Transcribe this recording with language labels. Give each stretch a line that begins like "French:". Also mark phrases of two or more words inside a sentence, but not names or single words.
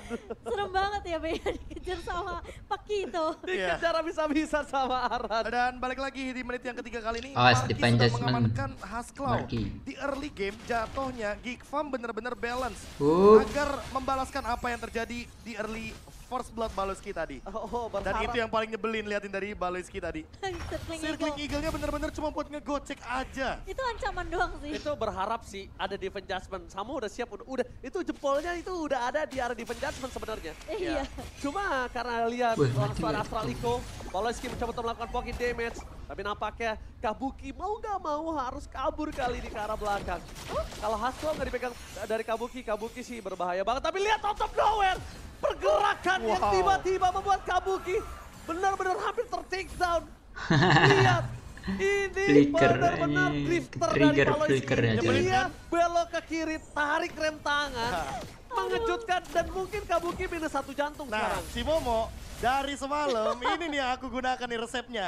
Indonesian: Serem banget ya Bea, dikejar sama Pakito. Dikejar bisa-bisa sama Aran. Dan balik lagi di menit yang ketiga kali ini, Marky sudah mengamankan Hasclaw. Di
English: early game
Indonesian: jatuhnya Geek Farm benar-benar balance agar membalaskan apa yang terjadi di
English: early first blood
Indonesian: Baloyski tadi. Dan itu yang paling nyebelin, liatin dari Baloyski tadi. Circling Eagle-nya bener-bener cuma buat ngegocek aja. Itu ancaman doang sih. Itu berharap sih ada defense judgment. Samo udah siap, udah itu jempolnya itu udah ada di area defense judgment sebenarnya. Iya. Cuma karena lihat langsung Astral Eco, Baloyski mencoba untuk melakukan
English: pocket damage.
Indonesian: Tapi nampaknya Kabuki mau gak mau harus kabur kali ini ke arah belakang. Kalau Hasclaw nggak dipegang dari Kabuki, Kabuki sih berbahaya banget. Tapi lihat
English: out of nowhere,
Indonesian: pergerakan yang tiba-tiba membuat Kabuki benar-benar hampir ter-take down. Lihat, ini benar-benar drifter dari Baloyski. Dia belok ke kiri, tarik rem tangan, mengejutkan, dan mungkin Kabuki minus 1 jantung sekarang. Cimomo, dari semalam ini nih aku gunakan nih resepnya.